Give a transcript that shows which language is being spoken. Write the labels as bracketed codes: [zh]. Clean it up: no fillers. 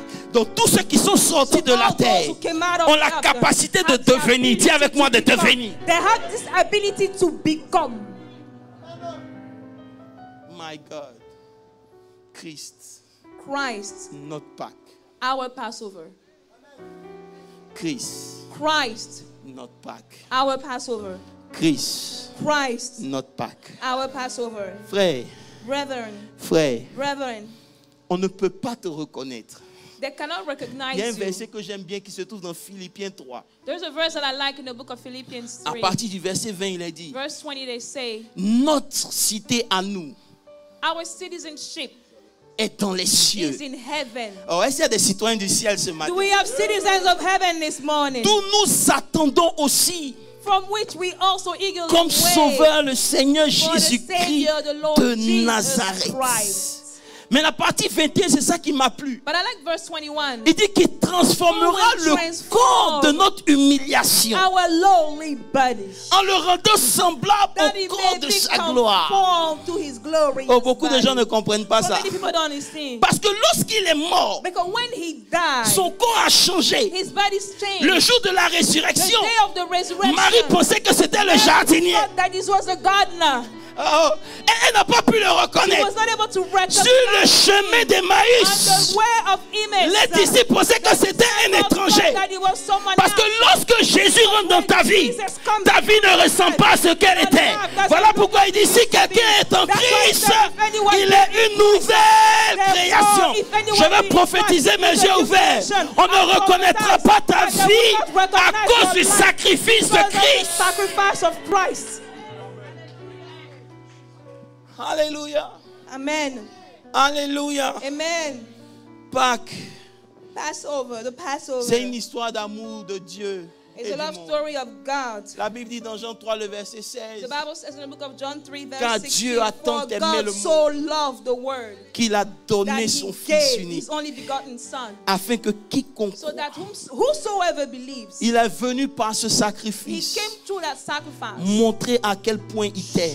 [fr] Donc tous ceux qui sont sortis de la terre ont la capacité de devenir. Dis avec moi, de devenir. [en] They have this ability to become. My God. Christ. Not Pâques. Our Passover. Christ. Not Pâques. Our Passover. Christ. Not Pâques. Our Passover. [fr] Frère. [en] Brethren. [fr] On ne peut pas te reconnaître. [en] They cannot recognize [fr] Il y a un verset que j'aime bien qui se trouve dans Philippiens 3. [en] There's a verse that I like in the book of Philippians 3. [fr] À partir du verset 20, il est dit, [en] Verse 20, they say, [fr] notre cité à nous [en] our citizenship [fr] est dans les cieux. [en] is in heaven. [fr] Oh, est-ce qu'il y a des citoyens du ciel ce matin? [en] Do we have citizens of heaven this morning? [fr] D'où nous attendons aussi, [en] From which we also eagerly [fr] comme [en] wait [fr] sauveur, le Seigneur [en] for the [fr] Jésus-Christ [en] Savior, the Lord [fr] de [en] Jesus [fr] Nazareth. [en] Christ. [fr] Mais la partie 21, c'est ça qui m'a plu. [en] But I like verse 21. [fr] Il dit qu'il transformera le corps de notre humiliation [en] Our lowly bodies, [fr] en le rendant semblable [en] that [fr] au [en] he [fr] corps [en] may [fr] de [en] be [fr] sa gloire. [en] conformed to his glory. [fr] Oh, beaucoup de gens ne comprennent pas [en] So [fr] ça. [en] many people don't understand. [fr] Parce que lorsqu'il est mort, [en] Because when he died, [fr] son corps a changé. [en] his body's changed. [fr] Le jour de la [en] The [fr] résurrection, [en] day of the resurrection, [fr] Marie pensait que c'était le jardinier. [en] thought that this was a gardener. [fr] Oh, et elle n'a pas pu le reconnaître. [en] was not able to recognize [fr] Sur le chemin [en] on [fr] d'Emmaüs, [en] the way of Emmaus. [fr] les disciples pensaient que c'était un étranger. [en] That he was someone [fr] Parce que [en] else. [fr] lorsque Jésus rentre dans ta vie ne ressemble pas à ce qu'elle était. Voilà pourquoi il dit, si quelqu'un est en Christ, il est une nouvelle création. Je vais prophétiser mes yeux ouverts. On ne reconnaîtra pas ta vie à cause du sacrifice de Christ. Alléluia. Amen. Alléluia. Amen. Pâques, [en] Passover, the Passover. [fr] c'est une histoire d'amour de Dieu. [en] It's [fr] et [en] a [fr] du [en] love [fr] monde. [en] story of God. [fr] La Bible dit dans Jean 3, le verset [en] The Bible says in the book of John 3, [fr] Car [en] verse 16, [fr] Dieu a tant [en] for [fr] aimé [en] God [fr] le [en] so loved the world [fr] qu'il a [en] that [fr] donné [en] he [fr] son Fils [en] gave [fr] unique, [en] his only begotten Son, [fr] afin que quiconque [en] so that [fr] croit, [en] whosoever believes, [fr] il est venu par ce [en] he [fr] sacrifice [en] came through that sacrifice, [fr] montrer à quel point il t'aime.